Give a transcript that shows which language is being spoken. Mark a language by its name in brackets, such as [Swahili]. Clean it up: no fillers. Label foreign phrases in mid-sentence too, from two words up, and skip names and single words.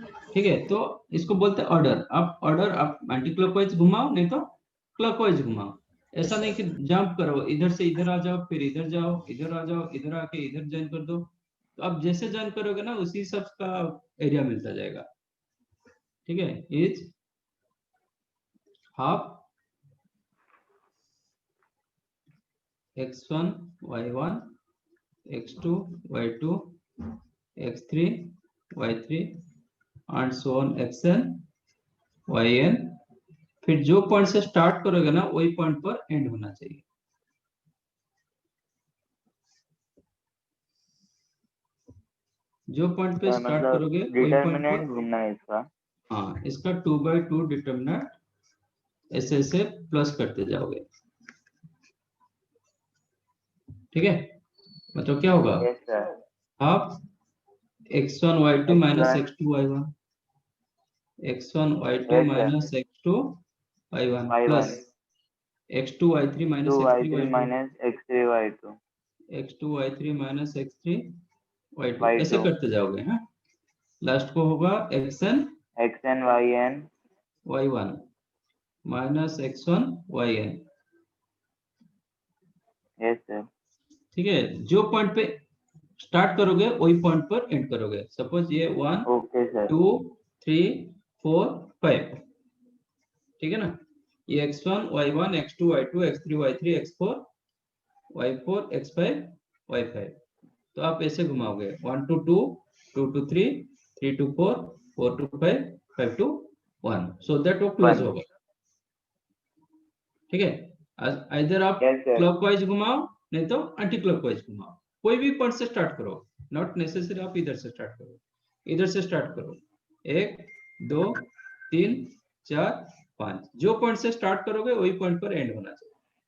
[Hindi] ठीक है, तो इसको बोलते हैं ऑर्डर। आप ऑर्डर आप [English] anti clockwise [Hindi] घुमाओ, नहीं तो क्लॉकवाइज घुमाओ। ऐसा नहीं कि जंप करो, इधर से इधर आ जाओ, फिर इधर जाओ, इधर आ जाओ, इधर आके इधर ज्वाइन कर दो। तो आप जैसे ज्वाइन करोगे ना, उसी सब का एरिया मिलता जाएगा। ठीक है, [English] is half x1 y1 x2 y2 x3 y3 and so on xn yn। [Hindi] फिर जो पॉइंट से स्टार्ट करोगे ना, वही पॉइंट पर एंड होना चाहिए। जो पॉइंट पे स्टार्ट मतलब करोगे वही पॉइंट डिटर्मिनेंट पर, ढूंढना है इसका। हाँ, इसका 2/2 डिटर्मिनेंट ऐसे ऐसे प्लस करते जाओगे। ठीक है, मतलब क्या होगा, [English] yes sir. half x1 y2 minus x1 x2 y1, x1 y2 yes sir. minus x2 y1 y1 plus x2 y3 minus 2 x3 y3 y2, minus x3 y2 x2 y3 minus x3 y2, y2 [Hindi] ऐसे करते जाओगे। हाँ, लास्ट को होगा xn [English] xn yn y1 माइनस x1 yn। yes sir. [Hindi] ठीक है, जो पॉइंट पे स्टार्ट करोगे वही पॉइंट पर एंड करोगे। सपोज ये 1 [English] okay sir. [Hindi] 2 3 4 5, ठीक है ना। ये x1 y1 x2 y2 x3 y3 x4 y4 x5 y5। तो आप ऐसे घुमाओगे 1 to 2 2 to 3 3 to 4 4 to 5 5 to 1, [English] so that [Hindi] वो क्लोज 1 होगा। ठीक है, इधर आप [English] yes sir. [Hindi] क्लॉकवाइज घुमाओ, नहीं तो [English] anti clockwise [Hindi] घुमाओ। कोई भी पॉइंट से स्टार्ट करो, [English] not necessary [Hindi] आप इधर से स्टार्ट करो, इधर से स्टार्ट करो। 1 2 3 4 5, जो पॉइंट से स्टार्ट करोगे वही पॉइंट पर एंड होना चाहिए।